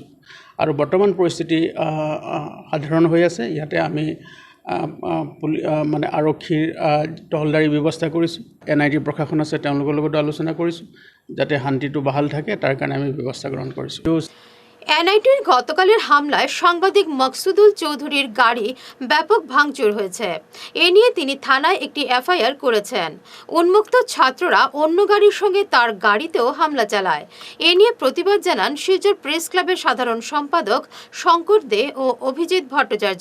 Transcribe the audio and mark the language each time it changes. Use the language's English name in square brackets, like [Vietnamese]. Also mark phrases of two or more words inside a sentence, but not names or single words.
[Assamese] আৰু বৰ্তমান পৰিস্থিতি সাধাৰণ হৈ আছে। ইয়াতে আমি মানে আৰক্ষীৰ টহলদাৰী ব্যৱস্থা কৰিছোঁ, এনআইটি প্ৰশাসন আছে তেওঁলোকৰ লগত আলোচনা কৰিছোঁ যাতে শান্তিটো বাহাল থাকে, তাৰ কাৰণে আমি ব্যৱস্থা গ্ৰহণ কৰিছোঁ। [Bangla] এনআইটির গতকালের হামলায় সাংবাদিক মকসুদুল চৌধুরীর গাড়ি ব্যাপক ভাঙচুর হয়েছে। এ নিয়ে তিনি থানায় একটি এফআইআর করেছেন। উন্মুক্ত ছাত্ররা অন্য গাড়ির সঙ্গে তার গাড়িতেও হামলা চালায়। এ নিয়ে প্রতিবাদ জানান শিলচর প্রেস ক্লাবের সাধারণ সম্পাদক শঙ্কর দে ও অভিজিৎ ভট্টাচার্য।